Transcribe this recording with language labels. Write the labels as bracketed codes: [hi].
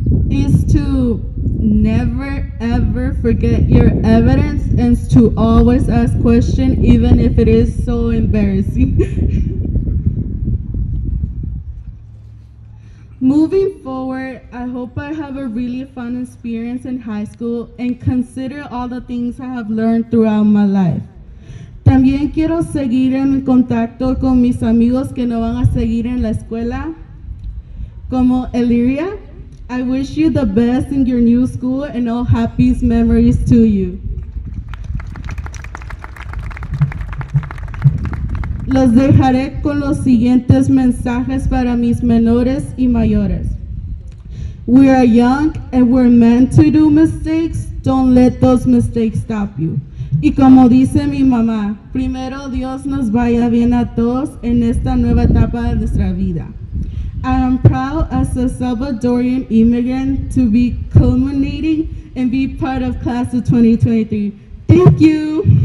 [en] Is to never ever forget your evidence and to always ask questions even if it is so embarrassing. Moving forward, I hope I have a really fun experience in high school and consider all the things I have learned throughout my life. [es] También quiero seguir en contacto con mis amigos que no van a seguir en la escuela, como Elyria. [en] I wish you the best in your new school and all happiest memories to you. [es] Los dejaré con los siguientes mensajes para mis menores y mayores. [en] We are young and we're meant to do mistakes. Don't let those mistakes stop you. [es] Y como dice mi mamá, primero Dios nos vaya bien a todos en esta nueva etapa de nuestra vida. [en] I am proud as a Salvadorian immigrant to be culminating and be part of class of 2023. Thank you.